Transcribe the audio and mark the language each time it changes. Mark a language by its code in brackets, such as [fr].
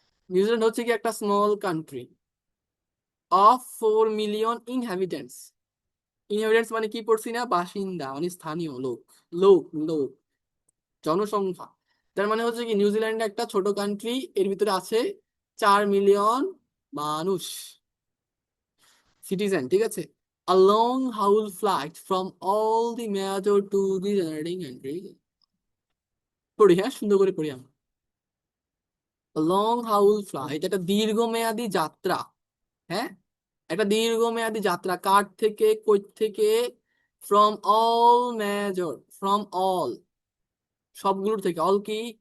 [bn] New Zealand হচ্ছে কি একটা [en] Small country of 4 million inhabitants. [bn] Inhabitants মানে কি পড়ছি না, বাসিন্দা মানে স্থানীয় লোক, লোক লোক, জনসংখ্যা। তার মানে হচ্ছে কি নিউজিল্যান্ড একটা ছোট কান্ট্রি, এর ভিতরে আছে 4 মিলিয়ন মানুষ, সিটিজেন, ঠিক আছে। [en] A long haul flight from all the major tourist generating countries. [bn] পড়ি, হ্যাঁ সুন্দর করে পড়ি আমরা। [en] long haul flight, [bn] একটা দীর্ঘমেয়াদী যাত্রা, হ্যাঁ একটা দীর্ঘমেয়াদী যাত্রা, কার থেকে, কই থেকে? [en] from all major, from all, [bn] সবগুলোর থেকে। অল কি?